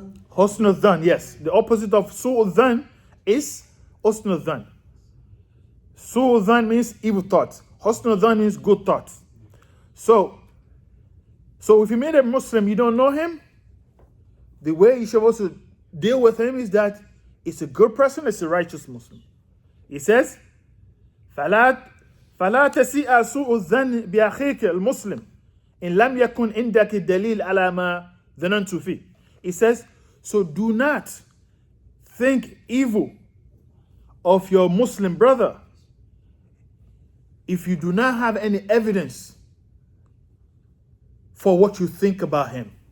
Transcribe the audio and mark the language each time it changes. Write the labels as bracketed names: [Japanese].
[English] Husnul dhan, yes. The opposite of su'ul dhan is husnul dhan. Su'ul dhan means evil thoughts. Husnul dhan means good thoughts. So if you meet a Muslim, you don't know him, the way you should also deal with him is that it's a good person, it's a righteous Muslim. [Arabic] He says, فَلَا تَسِيءَ سُوءُ الظَّنِّ بِأَخِيكَ الْمُسْلِمِ إِنْ لَمْ يَكُنْ عِنْدَكِ دَلِيلٌ عَلَى مَا ظَنَنْتُ فِيهِ. [English] He says, so do not think evil of your Muslim brother if you do not have any evidence for what you think about him.